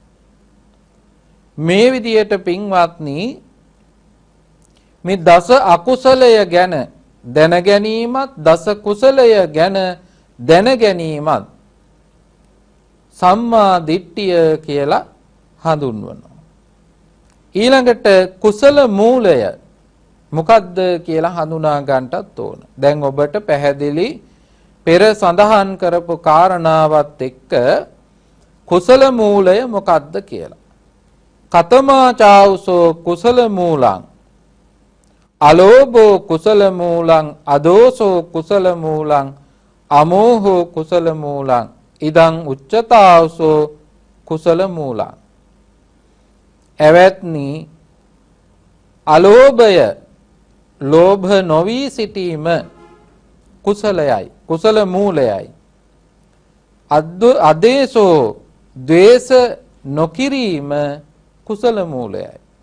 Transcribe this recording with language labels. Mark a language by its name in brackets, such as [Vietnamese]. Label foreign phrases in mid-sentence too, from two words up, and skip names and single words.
[Sinhala] මේ විදියට පින්වත්නි මේ දස අකුසලය ගැන දැන ගැනීමත් දස කුසලය ගැන දැන ගැනීමත් සම්මා දිට්ඨිය කියලා හඳුන්වනවා. ඊළඟට කුසල මූලය මොකද්ද කියලා හඳුනා ගන්නටත් ඕන. දැන් ඔබට පැහැදිලි පෙර සඳහන් කරපු කාරණාවත් එක්ක කුසල මූලය මොකද්ද කියලා. [Pali] කතමා චාවුසෝ කුසල මූලං අලෝභෝ කුසල මූලං අදෝසෝ කුසල මූලං අමෝහෝ කුසල මූලං ඉදං උච්චතාවසෝ කුසල මූලං. [Sinhala] එවත්නි අලෝභය ලෝභ නොවි සිටීම කුසලයයි කුසල මූලයයි. අදේසෝ ද්වේෂ නොකිරීම කුසල මූලයයි.